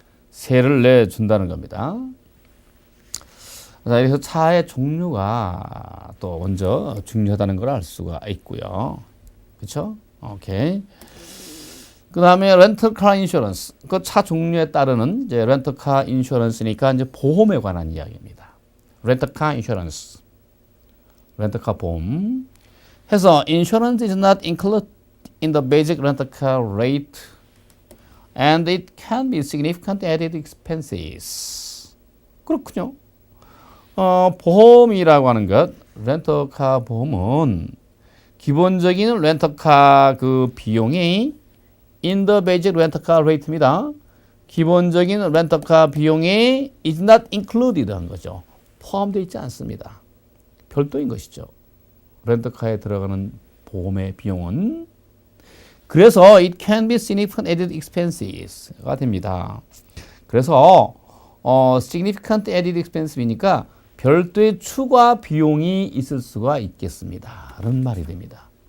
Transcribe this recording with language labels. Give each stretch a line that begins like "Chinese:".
Korean: 세를 내준다는 겁니다. 자, 그래서 차의 종류가 또 먼저 중요하다는 걸 알 수가 있고요. 그렇죠? 오케이. 그 다음에 렌터카 인슈런스. 그 차 종류에 따르는 이제 렌터카 인슈런스니까 이제 보험에 관한 이야기입니다. 렌터카 인슈런스. 렌터카 보험.
English: 해서 insurance is not included in the basic rental car rate and it can be significant added expenses.
Korean: 그렇군요. 보험이라고 하는 것, 렌터카 보험은 기본적인 렌터카 그 비용이
English: in the basic rental car rate
Korean: 입니다. 기본적인 렌터카 비용이
English: is not included
Korean: 한 거죠. 포함되어 있지 않습니다. 별도인 것이죠. 렌터카에 들어가는 보험의 비용은. 그래서
English: it can be significant added expenses가 됩니다.
Korean: 그래서
English: significant added expenses
Korean: 이니까 별도의 추가 비용이 있을 수가 있겠습니다. 라는 말이 됩니다.